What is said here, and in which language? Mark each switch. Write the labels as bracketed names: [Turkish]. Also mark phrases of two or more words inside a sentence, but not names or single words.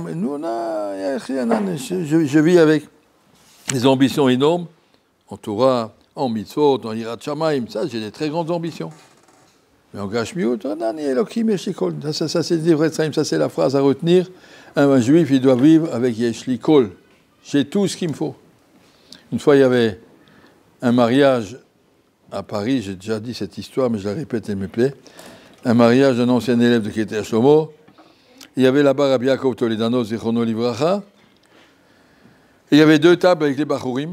[French] Mais nous, je vis avec des ambitions énormes en Torah, en mitzvot, en [Hebrew] יראת שמים, [French] ça, j'ai des très grandes ambitions. Mais en Gashmiut, ça c'est Divrei Chaim, ça c'est la phrase à retenir. Un juif, il doit vivre avec [Hebrew] יש לי כל. [French] J'ai tout ce qu'il me faut. Une fois, il y avait un mariage à Paris, j'ai déjà dit cette histoire, mais je la répète, elle me plaît. Un mariage d'un ancien élève de Keter Shlomo. Il y avait là-bas Rabbi Yaakov Toledano, [Hebrew] זכרונו לברכה. [French] Il y avait 2 tables avec les Bachurim.